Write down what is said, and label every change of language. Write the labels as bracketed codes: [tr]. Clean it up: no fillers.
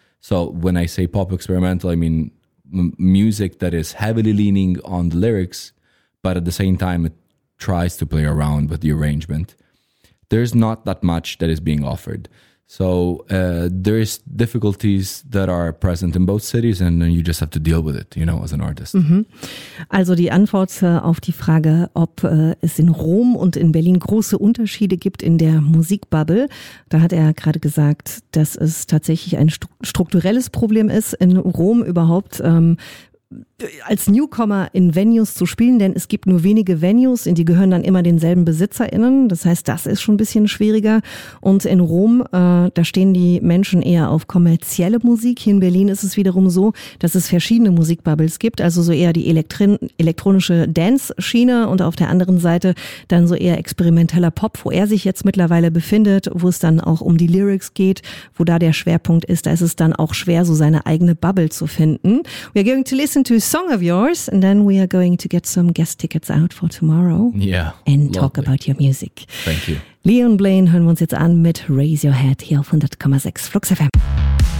[en] So when I say pop experimental, I mean music that is heavily leaning on the lyrics, but at the same time, it tries to play around with the arrangement. There's not that much that is being offered. So there's difficulties that are present in both cities and you just have to deal with it, you know, as an artist. Mhm. [de] Also die Antwort auf die Frage, ob es in Rom und in Berlin große Unterschiede gibt in der Musikbubble, da hat er gerade gesagt, dass es tatsächlich ein strukturelles Problem ist, in Rom überhaupt als Newcomer in Venues zu spielen, denn es gibt nur wenige Venues, in die gehören dann immer denselben BesitzerInnen. Das heißt, das ist schon ein bisschen schwieriger. Und in Rom, da stehen die Menschen eher auf kommerzielle Musik. Hier in Berlin ist es wiederum so, dass es verschiedene Musikbubbles gibt, also so eher die elektronische Dance-Schiene und auf der anderen Seite dann so eher experimenteller Pop, wo er sich jetzt mittlerweile befindet, wo es dann auch um die Lyrics geht, wo da der Schwerpunkt ist. Da ist es dann auch schwer, so seine eigene Bubble zu finden. [en] We're going to listen to a song of yours, and then we are going to get some guest tickets out for tomorrow. Yeah. And lovely. Talk about your music. Thank you. [de] Leon Blaine hören wir uns jetzt an mit Raise Your Head hier auf 100,6 Flux FM.